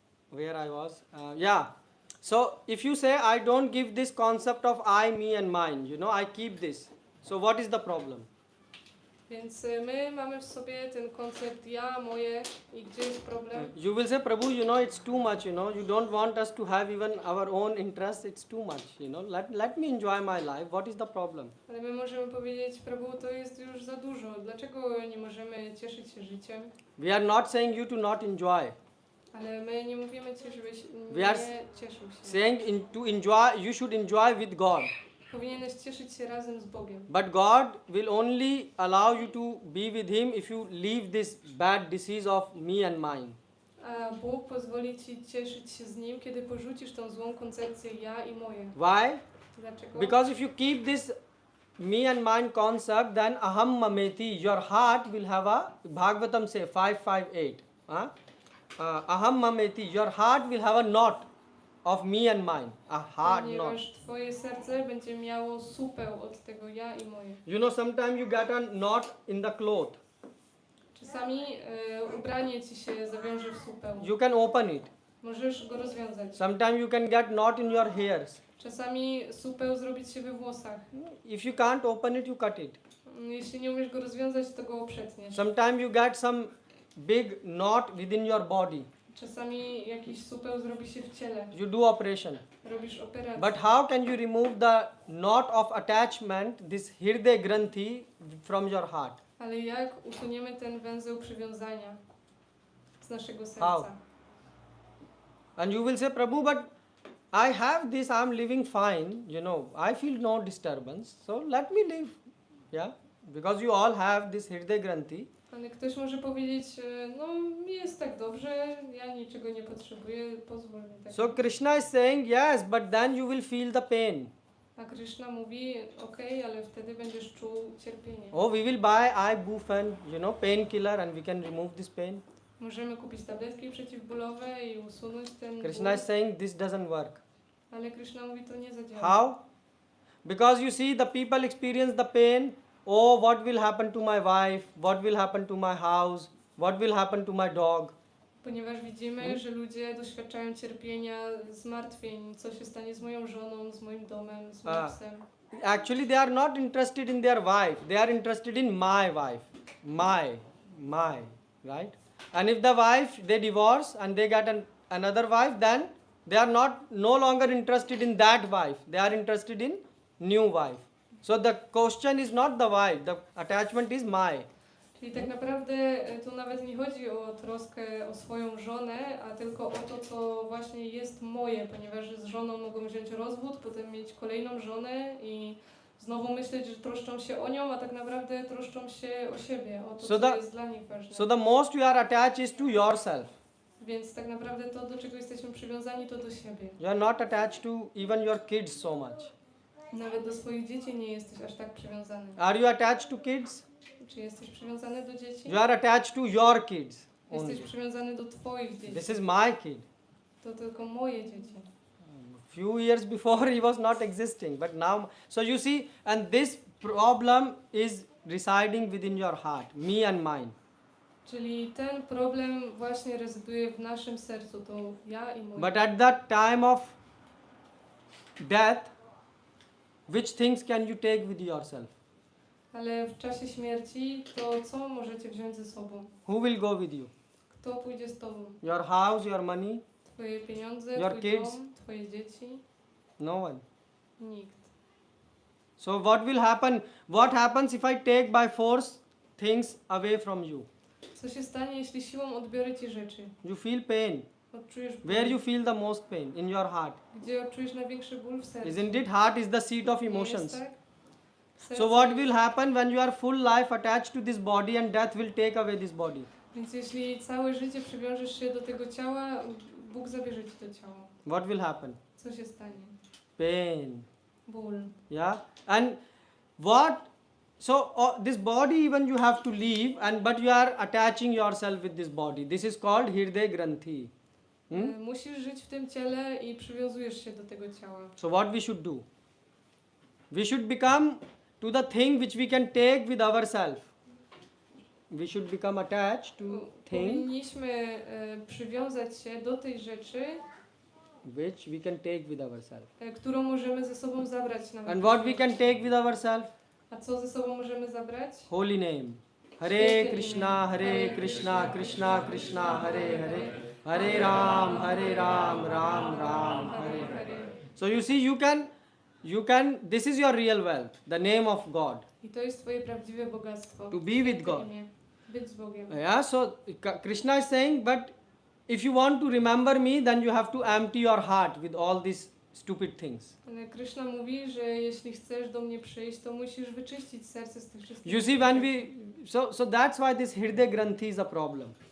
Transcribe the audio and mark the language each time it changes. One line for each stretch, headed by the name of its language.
English: Where I was? Yeah. So if you say I don't give this concept of I, me and mine, I keep this. So what is the problem?
Polish: Więc my mamy w sobie ten koncept ja, moje i gdzie jest problem?
English: You will say, Prabhu, it's too much, you don't want us to have even our own interests, it's too much, let me enjoy my life, what is the problem?
Polish: Ale my możemy powiedzieć, Prabhu, to jest już za dużo, dlaczego nie możemy cieszyć się życiem?
English: We are not saying you to not enjoy.
Polish: Ale my nie mówimy Ci, żebyś
English: We are
Polish: nie cieszył się.
English: Saying to enjoy, you should enjoy with God.
Polish: Powinieneś cieszyć się razem z Bogiem.
English: But God will only allow you to be with Him if you leave this bad disease of me and mine.
Polish: A Bóg pozwoli Ci cieszyć się z Nim, kiedy porzucisz tą złą koncepcję ja i moje.
English: Why?
Polish: Dlaczego?
English: Because if you keep this me and mine concept, then
Sanskrit: aham mameti,
English: your heart will have a, Bhagavatam say 558.
Sanskrit: Aham mameti,
English: your heart will have a knot of me and mine, a hard knot.
Polish: Ponieważ Twoje serce będzie miało supeł od tego ja i moje.
English: Sometimes you get a knot in the cloth.
Polish: Czasami ubranie Ci się zawiąże w supeł.
English: You can open it.
Polish: Możesz go rozwiązać.
English: Sometimes you can get knot in your hairs.
Polish: Czasami supeł zrobić się we włosach.
English: If you can't open it, you cut it.
Polish: Jeśli nie umiesz go rozwiązać, to go przetniesz.
English: Sometimes you get some big knot within your body.
Polish: Czasami jakiś supeł zrobi się w ciele.
English: You do operation.
Polish: Robisz operację.
English: But how can you remove the knot of attachment, this hirde granthi, from your heart?
Polish: Ale jak usuniemy ten węzeł przywiązania z naszego
English: How?
Polish: serca?
English: And you will say, Prabhu, but I have this, I am living fine, I feel no disturbance, so let me live. Yeah? Because you all have this hirde granthi.
Polish: Ale ktoś może powiedzieć, no mi jest tak dobrze, ja niczego nie potrzebuję, pozwól mi tak.
English: So Krishna is saying, yes, but then you will feel the pain.
Polish: A Krishna mówi, okej, ale wtedy będziesz czuł cierpienie.
English: Oh, we will buy ibuprofen, painkiller, and we can remove this pain.
Polish: Możemy kupić tabletki przeciwbólowe i usunąć ten
English: Krishna
Polish: ból,
English: is saying this doesn't work.
Polish: ale Krishna mówi, to nie zadziała.
English: How? Because you see, the people experience the pain. Oh, what will happen to my wife? What will happen to my house? What will happen to my dog?
Polish: Ponieważ widzimy, że ludzie doświadczają cierpienia, zmartwień, co się stanie z moją żoną, z moim domem, z moim psem.
English: Actually, they are not interested in their wife. They are interested in my wife. My, right? And if the wife, they divorce and they get another wife, then they are no longer interested in that wife. They are interested in new wife. So the question is not the wife. The attachment is my.
Polish: Czyli tak naprawdę tu nawet nie chodzi o troskę o swoją żonę, a tylko o to, co właśnie jest moje, ponieważ z żoną mogą wziąć rozwód, potem mieć kolejną żonę i znowu myśleć, że troszczą się o nią, a tak naprawdę troszczą się o siebie, o to, co jest dla nich ważne.
English: So the most you are attached is to yourself.
Polish: Więc tak naprawdę to, do czego jesteśmy przywiązani, to do siebie.
English: You are not attached to even your kids so much.
Polish: Nawet do swoich dzieci nie jesteś aż tak przywiązany.
English: Are you attached to kids?
Polish: Czy jesteś przywiązany do dzieci?
English: You are attached to your kids only.
Polish: Jesteś przywiązany do twoich dzieci.
English: This is my kid.
Polish: To tylko moje dzieci.
English: Few years before he was not existing, but now, so you see, and this problem is residing within your heart, me and mine.
Polish: Czyli ten problem właśnie rezyduje w naszym sercu, to ja i mój.
English: But at that time of death, which things can you take with yourself?
Polish: Ale w czasie śmierci, to co możecie wziąć ze sobą?
English: Who will go with you?
Polish: Kto pójdzie z tobą?
English: Your house, your money?
Polish: Twoje pieniądze,
English: Your
Polish: twój
English: kids?
Polish: dom, twoje dzieci?
English: No one.
Polish: Nikt.
English: So what will happen? What happens if I take by force things away from you?
Polish: Co się stanie, jeśli siłą odbiorę ci rzeczy?
English: You feel pain.
Polish: Odczujesz ból.
English: Where you feel the most pain? In your heart.
Polish: Gdzie odczujesz największy ból w sercu?
English: Isn't it? Heart is the seat of
Polish: Nie jest
English: emotions.
Polish: tak?
English: So
Polish: Serce
English: what
Polish: jest-
English: will happen when you are full life attached to this body and death will take away this body?
Polish: Więc jeśli całe życie przywiążesz się do tego ciała, Bóg zabierze ci to ciało.
English: What will happen?
Polish: Co się stanie?
English: Pain.
Polish: Ból.
English: Yeah. And what? So this body even you have to leave, but you are attaching yourself with this body. This is called hirde granthi.
Polish: Musisz żyć w tym ciele i przywiązujesz się do tego ciała.
English: So what we should do? We should become to the thing which we can take with ourselves. We should become attached to thing
Polish: Powinniśmy przywiązać się do tej rzeczy,
English: which we can take with ourselves.
Polish: którą możemy ze sobą zabrać na
English: And what we can take with ourselves?
Polish: A co ze sobą możemy zabrać?
English: Holy name.
Sanskrit: Hare Krishna, Krishna Krishna, Hare Hare. Hare Ram, Ram Ram, Hare Hare.
English: So you see, you can, this is your real wealth, the name of God.
Polish: I to jest twoje prawdziwe bogactwo.
English: To be with
Polish: Święte
English: God.
Polish: imię. Być z Bogiem.
English: Yeah, so Krishna is saying, but if you want to remember me, then you have to empty your heart with all these stupid things.
Polish: Ale Krishna mówi, że jeśli chcesz do mnie przyjść, to musisz wyczyścić serce z tych wszystkich.
English: You see, when we, so that's why this hirde granthi is a problem.